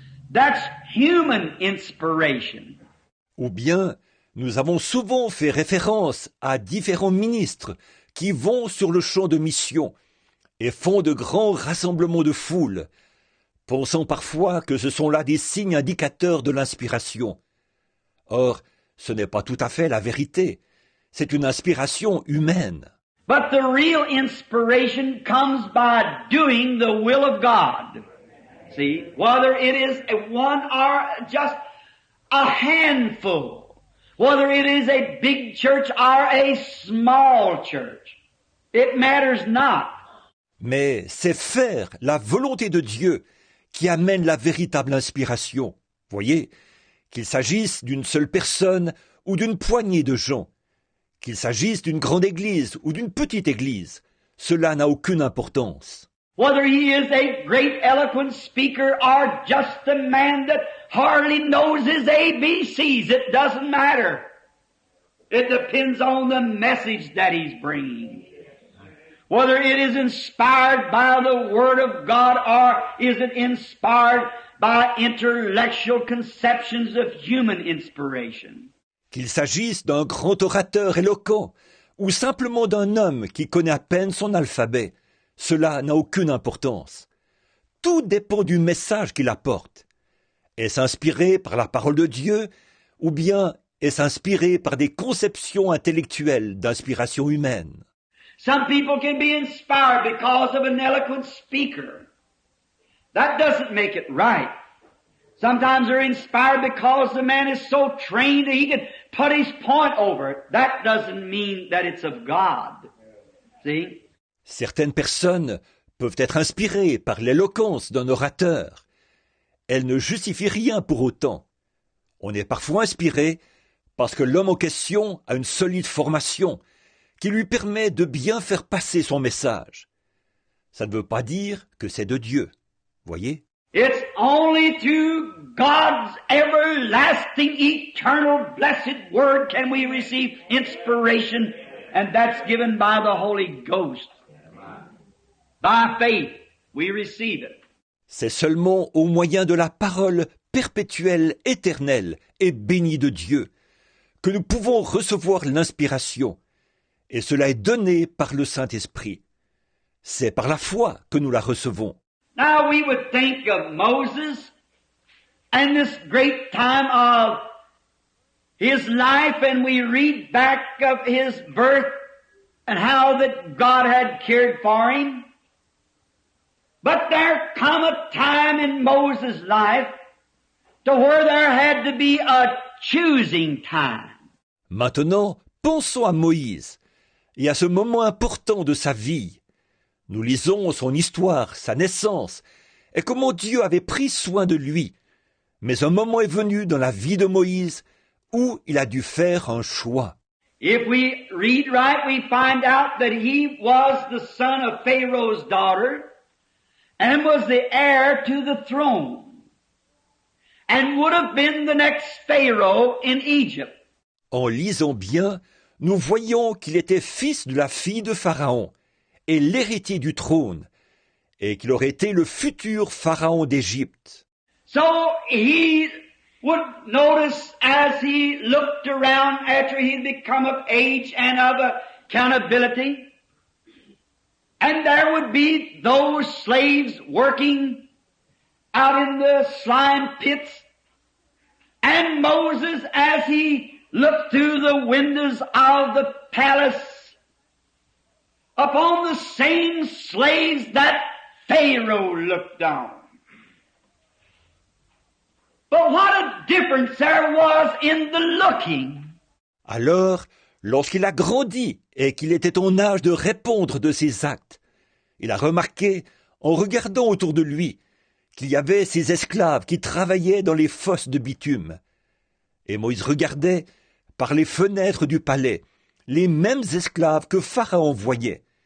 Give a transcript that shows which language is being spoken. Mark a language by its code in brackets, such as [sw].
[en] That's human inspiration. [fr] Ou bien, nous avons souvent fait référence à différents ministres qui vont sur le champ de mission et font de grands rassemblements de foule, pensant parfois que ce sont là des signes indicateurs de l'inspiration. Or, ce n'est pas tout à fait la vérité. C'est une inspiration humaine. [en] But the real inspiration comes by doing the will of God. See, whether it is one or just a handful, whether it is a big church or a small church, it matters not. [fr] Mais c'est faire la volonté de Dieu qui amène la véritable inspiration. Voyez, qu'il s'agisse d'une seule personne ou d'une poignée de gens, qu'il s'agisse d'une grande église ou d'une petite église, cela n'a aucune importance. [en] Whether he is a great eloquent speaker or just a man that hardly knows his ABCs, it doesn't matter. It depends on the message that he's bringing. Whether it is inspired by the Word of God or is it inspired by intellectual conceptions of human inspiration. [fr] Qu'il s'agisse d'un grand orateur éloquent ou simplement d'un homme qui connaît à peine son alphabet, cela n'a aucune importance. Tout dépend du message qu'il apporte. Est-ce inspiré par la parole de Dieu ou bien est-ce inspiré par des conceptions intellectuelles d'inspiration humaine? [en] Some people can be inspired because of an eloquent speaker. That doesn't make it right. Sometimes they're inspired because the man is so trained that he can put his point over it. That doesn't mean that it's of God. See? [fr] Certaines personnes peuvent être inspirées par l'éloquence d'un orateur. Elles ne justifient rien pour autant. On est parfois inspiré parce que l'homme en question a une solide formation qui lui permet de bien faire passer son message. Ça ne veut pas dire que c'est de Dieu. Voyez? [en] It's only through God's everlasting, eternal, blessed Word can we receive inspiration, and that's given by the Holy Ghost. By faith, we receive it. [fr] C'est seulement au moyen de la parole perpétuelle, éternelle et bénie de Dieu que nous pouvons recevoir l'inspiration, et cela est donné par le Saint-Esprit. C'est par la foi que nous la recevons. [en] Now we would think of Moses and this great time of his life, and we read back of his birth and how that God had cared for him. But there come a time in Moses' life to where there had to be a choosing time. [fr] Maintenant, pensons à Moïse et à ce moment important de sa vie. Nous lisons son histoire, sa naissance, et comment Dieu avait pris soin de lui. Mais un moment est venu dans la vie de Moïse où il a dû faire un choix. [en] If we read right, we find out that he was the son of Pharaoh's daughter and was the heir to the throne and would have been the next Pharaoh in Egypt. [fr] En lisant bien, nous voyons qu'il était fils de la fille de Pharaon et l'héritier du trône, et qu'il aurait été le futur Pharaon d'Égypte. [en] So he would notice as he looked around after he'd become of age and of accountability, and there would be those slaves working out in the slime pits, and Moses, as he looked through the windows of the palace upon the same slaves that Pharaoh looked on. But what a difference there was in the looking. [fr] Alors, lorsqu'il a grandi et qu'il était en âge de répondre de ses actes, il a remarqué, en regardant autour de lui, qu'il y avait ces esclaves qui travaillaient dans les fosses de bitume. Et Moïse regardait, par les fenêtres du palais, les mêmes esclaves que Pharaon voyait.